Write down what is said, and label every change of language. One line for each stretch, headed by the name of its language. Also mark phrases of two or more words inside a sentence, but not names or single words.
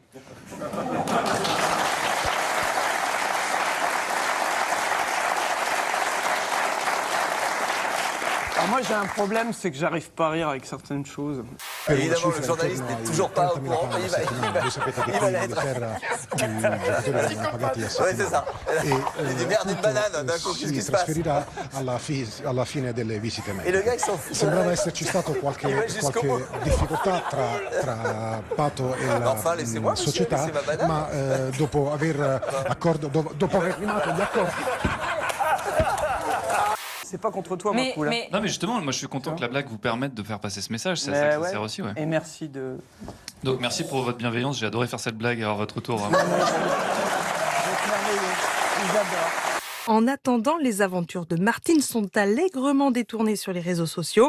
French: Alors moi j'ai un problème, c'est que j'arrive pas à rire avec certaines choses. Évidemment, le journaliste n'est toujours pas au courant. Il va l'être. Oui, c'est ça. Il dit merde, une banane, d'un coup, qu'est-ce qui se passe?
Italian: alla fine delle visite mediche.
French: Et le gars, il s'en fout.
Italian: Sembrava esserci stato qualche difficoltà tra Pato e la società, ma dopo aver rimato gli accordi.
French: C'est pas contre toi, Marco, là. Non, mais justement, moi je suis content que la blague vous permette de faire passer ce message. C'est à ça que ça sert aussi. Ouais. Et merci de. Donc merci pour votre bienveillance. J'ai adoré faire cette blague à votre tour. En attendant, les aventures de Martine sont allègrement détournées sur les réseaux sociaux.